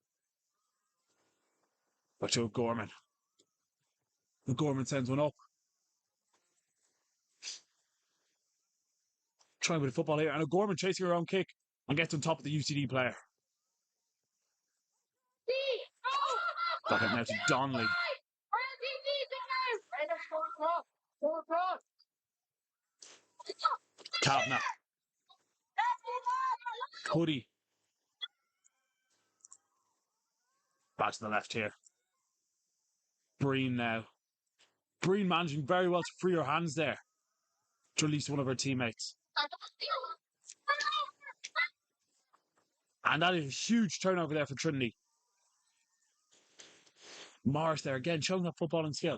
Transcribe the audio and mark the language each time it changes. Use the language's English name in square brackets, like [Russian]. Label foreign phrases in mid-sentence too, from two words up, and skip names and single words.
[English] Back to O'Gorman. O'Gorman sends one up. Trying with the football here. And O'Gorman chasing her own kick and gets on top of the UCD player. Back up now to Donnelly. Kavanagh. Cuddy. Back to the left here. Breen now. Breen managing very well to free her hands there to release one of her teammates. And that is a huge turnover there for Trinity. Morris there again, showing that footballing skill.